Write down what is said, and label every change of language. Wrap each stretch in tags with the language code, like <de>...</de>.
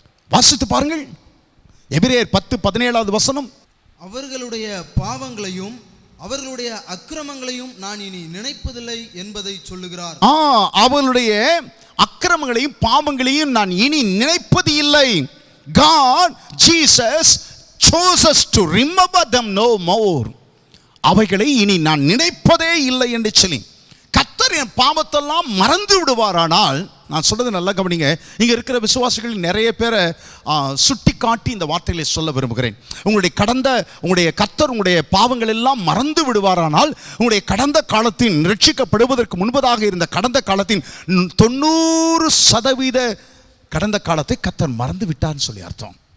<ta>வாசித்து பாருங்கள், எபிரேயர் 10:17 அவர்களுடைய பாவங்களையும் அவர்களுடைய அக்கிரமங்களையும் நான் இனி நினைப்பதில்லை என்பதை சொல்லுகிறார். அவர்களுடைய அக்கிரமங்களையும் பாவங்களையும் நான் இனி நினைப்பது இல்லை.</ta> <en>God, Jesus chose us to remember them no more.</en> <ta>அவைகளை இனி நான் நினைப்பதே இல்லை என்று சொல்லி கர்த்தர் என் பாவத்தெல்லாம் மறந்து விடுவாரானால், நான் சொல்றது நல்லா கவனிங்க, இங்க இருக்கிற விசுவாசிகள் நிறைய பேரை சுட்டி காட்டி இந்த வார்த்தைகளை சொல்ல விரும்புகிறேன். உங்களுடைய கர்த்தர் உங்களுடைய பாவங்கள் எல்லாம் மறந்து விடுவாரானால், உங்களுடைய கடந்த காலத்தின் ரட்சிக்கப்படுவதற்கு முன்பதாக இருந்த கடந்த காலத்தின் 90% கடந்த காலத்தை கர்த்தர் மறந்து விட்டார்னு சொல்லி அர்த்தம்.</ta>